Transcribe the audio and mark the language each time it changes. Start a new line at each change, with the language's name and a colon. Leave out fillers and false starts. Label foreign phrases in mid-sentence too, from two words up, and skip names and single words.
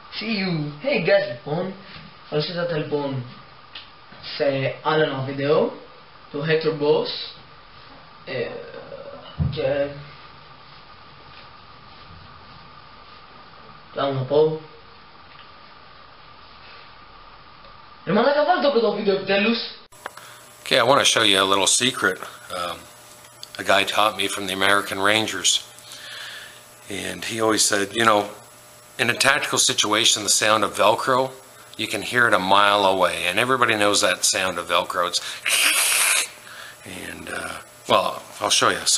English: See you! Hey guys,
Greek: λοιπόν, καλώς ήρθατε λοιπόν σε άλλο ένα βίντεο του Hector Boss και τι άλλο να πω. Ρε μαλάκα, βάλε το πρώτο βίντεο επιτέλους.
English: Okay, I want to show you a little secret a guy taught me from the American Rangers. And he always said, you know, in a tactical situation, the sound of Velcro, you can hear it a mile away. And everybody knows that sound of Velcro. It's and, well, I'll show you.